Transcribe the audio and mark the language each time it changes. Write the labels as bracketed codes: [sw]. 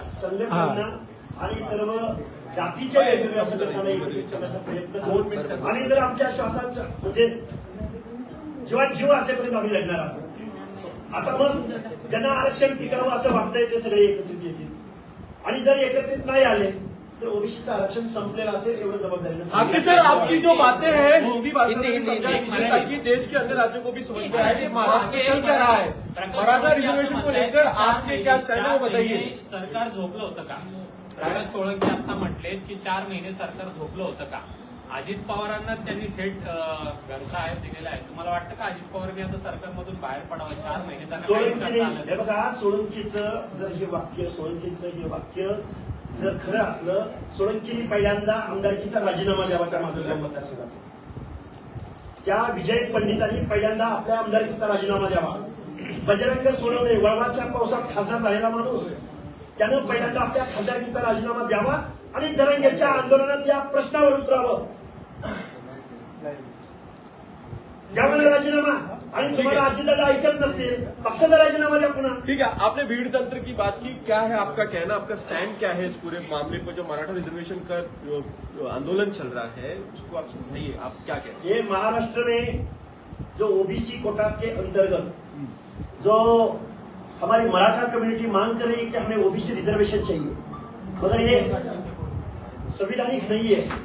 [mr] संघटनांना आणि सर्व जातीच्या वेगवेगळ्या संघटनांना एकत्रित करण्याचा प्रयत्न करू. आणि जर आमच्या श्वासाचा म्हणजे जीव असेपर्यंत आम्ही लढणार आहोत. आता मग ज्यांना आरक्षण टिकावं असं वाटतंय ते सगळे एकत्रित येतील आणि जर एकत्रित नाही आले तर ओबीसीचं आरक्षण संपलेलं असेल एवढं जबाबदारी. [hi] सर, आपकी जो बातें हैं हिंदी भाषा में समझा कीजिए ताकि देश के अन्य राज्यों को भी समझ में आए कि महाराष्ट्र में चल क्या रहा है. मराठा रिजर्वेशन को लेकर आपके क्या स्टैंड है वो बताइए. [mr] सरकार झोपलं होतं का? राज सोळंकी आता म्हटलेत की 4 महिने सरकार झोपलं होतं का? अजित पवारांना त्यांनी थेट घरचा आयोग दिलेला आहे. तुम्हाला वाटतं का अजित पवारांनी आता सरकारमधून बाहेर पडावं? 4 महिने त्यांना हे बघा, सोळंकीचं जर हे वाक्य जर खरं असलं, सोळंकीने पहिल्यांदा आमदारकीचा राजीनामा द्यावा त्या माझं मत असेल. त्या विजय पंडितांनी पहिल्यांदा आपल्या आमदारकीचा राजीनामा द्यावा. बजरंग सोनवणे वळवाच्या पावसात खासदार राहिला माणूस, त्यानं पहिल्यांदा आपल्या खासदारकीचा राजीनामा द्यावा आणि जरांगेच्या आंदोलनात या प्रश्नावर उतरावं. त्यामुळे राजीनामा आणि तुम्हाला अजितदादा ऐकत नसतील, पक्षाचा राजीनामा द्या पुन्हा. [hi] ठीक है, आपने भीड़ तंत्र की बात की. क्या है आपका कहना, आपका स्टैंड क्या है इस पूरे मामले पर? जो मराठा रिजर्वेशन का जो आंदोलन चल रहा है उसको आप समझाइए, आप क्या कहते हैं? ये महाराष्ट्र में जो ओबीसी कोटा के अंतर्गत जो हमारी मराठा कम्युनिटी मांग कर रही है कि हमें ओबीसी रिजर्वेशन चाहिए, मगर ये संवैधानिक नहीं है.